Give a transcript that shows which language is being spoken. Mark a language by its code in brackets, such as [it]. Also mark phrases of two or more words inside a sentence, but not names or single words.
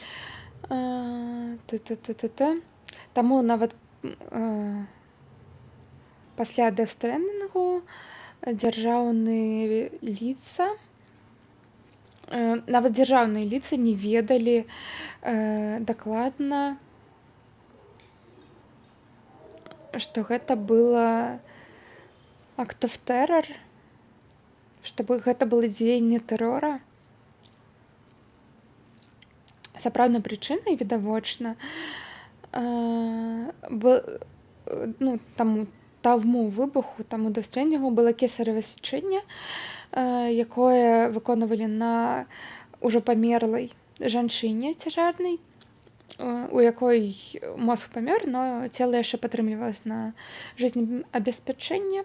[be] Таму нават пасля Death Stranding дзяржаўныя лица не ведалі дакладна, што гэта было [en] act of terror, [be] што гэта было дзеянне тэрора. Сапраўднай прычынай, відавочна, таму выбуху, таму Death Stranding было кесарева сячэнне, якое выконвалі на ўжо памерлай жанчыне цяжарнай, у якой мозг памёр, но цела яшчэ падтрымлівалася на жизнеабеспячэнне.